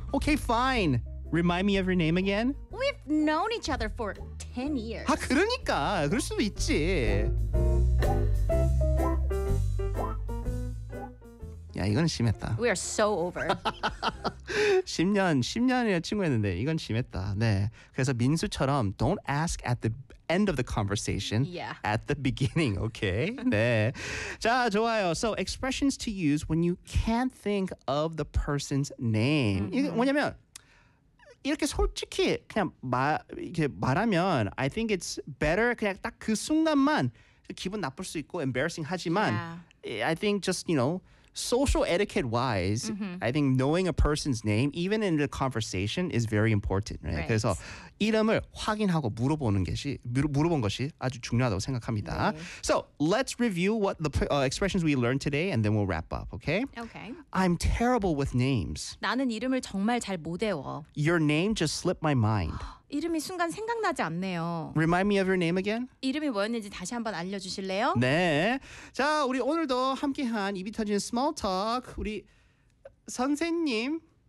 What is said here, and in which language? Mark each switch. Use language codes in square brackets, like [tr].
[en] Okay, fine. Remind me of your name again. We've known each other for 10 years. [ko] 아, 그러니까. 그럴 수도 있지. 야, 이건 심했다. [en] We are so over. [ko] 10년이나 친구였는데 이건 심했다. 네. 그래서 민수처럼 [en] don't ask at the end of the conversation. Yeah. At the beginning, okay? [ko] 네. 자, 좋아요. [en] So expressions to use when you can't think of the person's name. [ko] 이게 뭐냐면 이렇게 솔직히 그냥 이렇게 말하면 [en] I think it's better [ko] 그냥 딱 그 순간만 기분 나쁠 수 있고 embarrassing 하지만 [en] yeah. I think just, you know, social etiquette wise, I think knowing a person's name, even in a conversation, is very important. Right? Right. [ko] 그래서 이름을 확인하고 물어본 것이 아주 중요하다고 생각합니다. [en] Right. So let's review what the expressions we learned today, and then we'll wrap up. Okay? Okay. I'm terrible with names. [ko] 나는 이름을 정말 잘 못 외워. [en] Your name just slipped my mind. [ko] 이름이 순간 생각나지 않네요. [en] Remind me of your name again? [ko] 이름이 뭐였는지 다시 한번 알려주실래요? 네. 자, 우리 오늘도 함께한 입이 터지는 스몰 토크 우리 선생님.